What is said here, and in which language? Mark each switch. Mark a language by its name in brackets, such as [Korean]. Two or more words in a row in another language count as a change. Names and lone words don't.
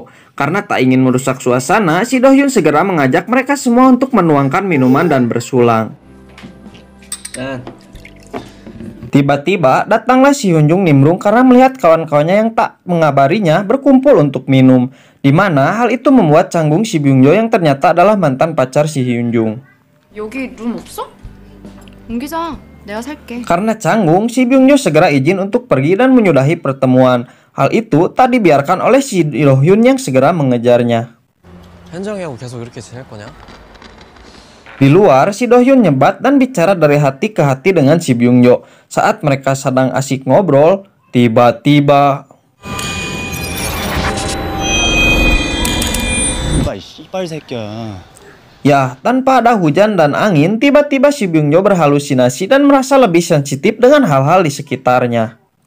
[Indonesian] Karena tak ingin merusak suasana, si Do Hyun segera mengajak mereka semua untuk menuangkan minuman dan bersulang. Tiba-tiba datanglah si Hyun Jung nimbrung karena melihat kawan-kawannya yang tak mengabarinya berkumpul untuk minum. Di mana hal itu membuat canggung si Byung Jo yang ternyata adalah mantan pacar si Hyun Jung. [Korean] 여기 룸 없어? 옮기자. 내가 살게. [Indonesian] Karena canggung, si Byung Jo segera izin untuk pergi dan menyudahi pertemuan. Hal itu tak dibiarkan oleh si Do Hyun yang segera mengejarnya. [Korean] 현정이하고 계속 이렇게 지낼 거냐? [Indonesian] Di luar, si Do Hyun nyebat dan bicara dari hati ke hati dengan si Byung Jo. Saat mereka sedang asik ngobrol, tiba-tiba ya, tanpa ada hujan dan angin, tiba-tiba si Byung Jo berhalusinasi dan merasa lebih sensitif dengan hal-hal di sekitarnya.